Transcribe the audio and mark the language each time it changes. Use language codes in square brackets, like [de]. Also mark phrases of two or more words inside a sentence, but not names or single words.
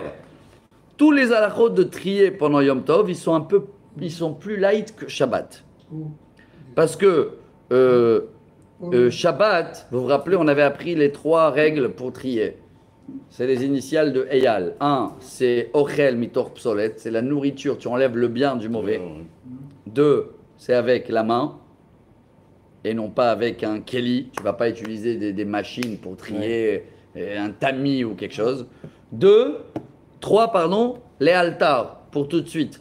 [fr] Tous les halachot de trier pendant Yom Tov, ils sont plus light que Shabbat. Parce que Shabbat, vous vous rappelez, on avait appris les 3 règles pour trier. C'est les initiales de Eyal. 1, c'est [he] אוכל מתוך פסולת, [fr] c'est la nourriture, tu enlèves le bien du mauvais. 2, c'est avec la main et non pas avec un keli. Tu ne vas pas utiliser des machines pour trier un tamis ou quelque chose. 3, les altars pour tout de suite.